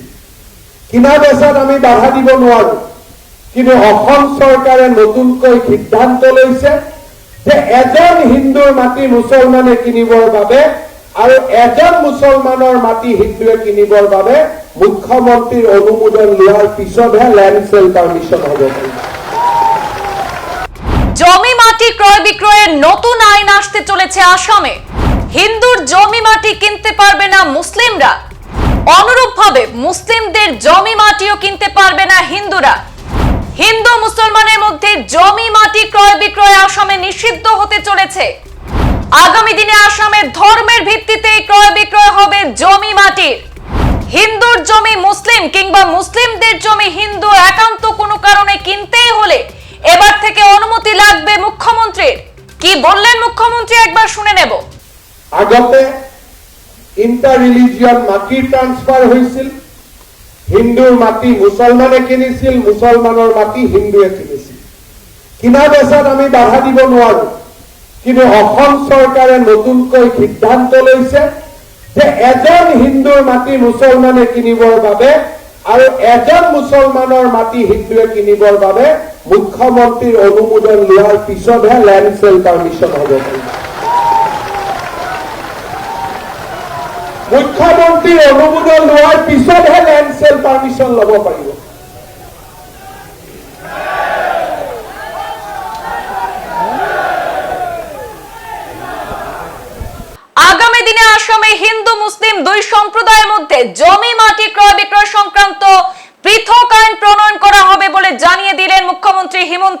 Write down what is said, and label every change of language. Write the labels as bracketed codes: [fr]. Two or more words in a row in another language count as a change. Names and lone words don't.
[as] কিনা বেচাত আমি বাধা দিব নোৱাৰো, কিন্তু অসম চৰকাৰে নতুনকৈ সিদ্ধান্ত লৈছে যে এজন হিন্দুৰ মাটি মুছলমানে কিনিবৰ বাবে আৰু এজন মুছলমানৰ মাটি হিন্দুৱে কিনিবৰ বাবে মুখ্যমন্ত্ৰীৰ অনুমোদন লোৱাৰ পিছতহে [en] land sale permission [as] হ'ব পাৰিব। [bn] জমি মাটি ক্রয় বিক্রয়ের নতুন আইন আসতে চলেছে আসামে। হিন্দুর জমি মাটি কিনতে পারবে না মুসলিমরা, অনুরূপভাবে মুসলিমদের জমি মাটিও কিনতে পারবে না হিন্দুরা। হিন্দু মুসলমানের মধ্যে জমি মাটি ক্রয় বিক্রয় আসামে নিষিদ্ধ হতে চলেছে। আগামী দিনে আসামে ধর্মের ভিত্তিতে ক্রয় বিক্রয় হবে জমি মাটির। হিন্দুর জমি মুসলিম কিংবা মুসলিমদের জমি হিন্দু একান্ত কোনো কারণে কিনতেই হলে এবার থেকে অনুমতি লাগবে মুখ্যমন্ত্রীর। কি বললেন মুখ্যমন্ত্রী একবার শুনে নেব। [as] আগতে [en] inter religion [as] মাটিৰ ট্ৰান্সফাৰ হৈছিল, হিন্দুৰ মাটি মুছলমানে কিনিছিল, মুছলমানৰ মাটি হিন্দুৱে কিনিছিল। কিনা বেচাত আমি বাধা দিব নোৱাৰো, কিন্তু অসম চৰকাৰে নতুনকৈ সিদ্ধান্ত লৈছে যে এজন হিন্দুৰ মাটি মুছলমানে কিনিবৰ বাবে আৰু এজন মুছলমানৰ মাটি হিন্দুৱে কিনিবৰ বাবে মুখ্যমন্ত্ৰীৰ অনুমোদন লোৱাৰ পিছতহে [en] land sale permission [as] হ'ব পাৰিব। মুখ্যমন্ত্ৰীৰ অনুমোদন লোৱাৰ পিছতহে [en] land sale permission [as] ল'ব পাৰিব। [bn] আগামী দিনে আসামে হিন্দু মুসলিম দুই সম্প্রদায়ের মধ্যে জমি মাটি ক্রয় বিক্রয় সংক্রান্ত পৃথক আইন প্রণয়ন করা হবে বলে জানিয়ে দিলেন মুখ্যমন্ত্রী হিমন্ত।